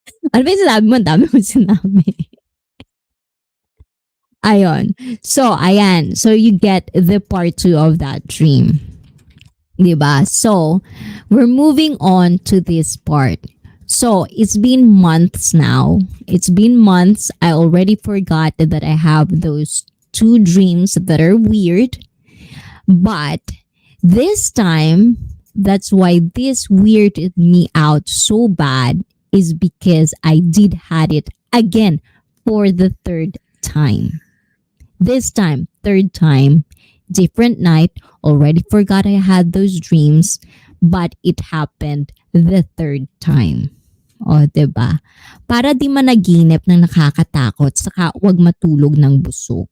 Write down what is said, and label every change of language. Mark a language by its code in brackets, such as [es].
[tl] Ano ba yung sinabi mo? Ang dami mo sinabi. Ayan. So, ayan. [en] So, you get the part 2 of that dream. Diba? So, we're moving on to this part. So, it's been months now. It's been months. I already forgot that I have those 2 dreams that are weird. But this time, that's why this weirded me out so bad is because I did had it again for the 3rd time. This time, 3rd time, different night, already forgot I had those dreams, but it happened the 3rd time. [tl] O, diba? Para di managinip ng nakakatakot, saka wag matulog ng busog.